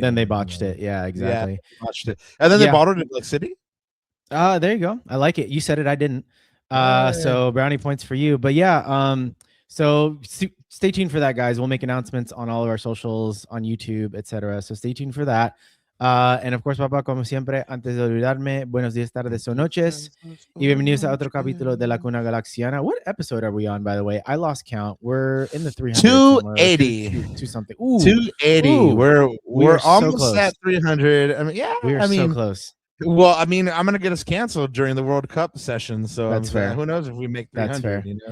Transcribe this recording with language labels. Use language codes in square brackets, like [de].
[en] Then they botched it. Yeah, exactly. Yeah, botched it, and then they bottled it in City. There you go. I like it. You said it. I didn't. So brownie points for you. But yeah, so stay tuned for that, guys. We'll make announcements on all of our socials, on YouTube, etc. So stay tuned for that. And of course, [es] papá, como siempre, antes de olvidarme, buenos días, tardes o noches, y bienvenidos a otro capítulo de La Cuna Galaxiana. [en] What episode are we on, by the way? I lost count. We're in the 300. 280. Two something. 280. Ooh. We're almost at 300. I mean, yeah. We're so close. Well, I mean, I'm gonna get us canceled during the World Cup session, so that's fair. Who knows if we make 300? That's fair.